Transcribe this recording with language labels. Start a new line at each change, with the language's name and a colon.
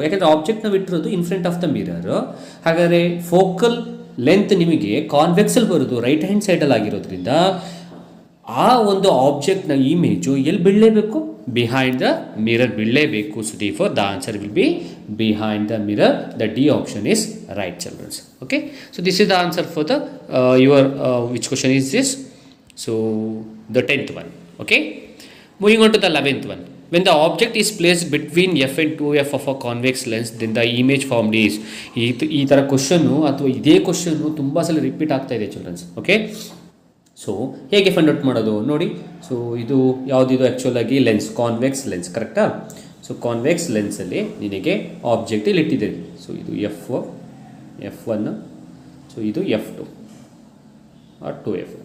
Kannada: ಯಾಕಂದರೆ ಆಬ್ಜೆಕ್ಟ್ ನಾವು ಇಟ್ಟಿರೋದು
English: In front of the mirror.
Kannada: ಹಾಗಾದರೆ ಫೋಕಲ್ ಲೆಂತ್ ನಿಮಗೆ ಕಾನ್ವೆಕ್ಸಲ್ಲಿ ಬರೋದು ರೈಟ್ ಹ್ಯಾಂಡ್ ಸೈಡಲ್ಲಿ ಆಗಿರೋದ್ರಿಂದ ಆ ಒಂದು ಆಬ್ಜೆಕ್ಟ್ನ ಇಮೇಜು ಎಲ್ಲಿ ಬಿಡಲೇಬೇಕು,
English: behind the mirror
Kannada: ಬಿಡಲೇಬೇಕು.
English: So therefore the answer will be behind the mirror. The D option is right, children. Okay, so this is the answer for the your which question is this? So the 10th one. Okay, moving on to the 11th one. When the object is placed between f and 2f of a convex lens, then the image formed is.
Kannada: ಈ ಥರ question ಅಥವಾ ಇದೇ question ತುಂಬ ಸಲ repeat ಆಗ್ತಾ ಇದೆ children's. Okay, so ಹೇಗೆ find out ಮಾಡೋದು ನೋಡಿ. ಸೊ ಇದು ಯಾವುದಿದು ಆ್ಯಕ್ಚುಲಾಗಿ ಲೆನ್ಸ್, ಕಾನ್ವೆಕ್ಸ್ ಲೆನ್ಸ್, ಕರೆಕ್ಟಾ? ಸೊ ಕಾನ್ವೆಕ್ಸ್ ಲೆನ್ಸಲ್ಲಿ ನಿನಗೆ ಆಬ್ಜೆಕ್ಟ್ ಇಲ್ಲಿ ಇಟ್ಟಿದ್ದೀವಿ. ಸೊ ಇದು F1, ಸೊ ಇದು F2 ಆರ್ 2F.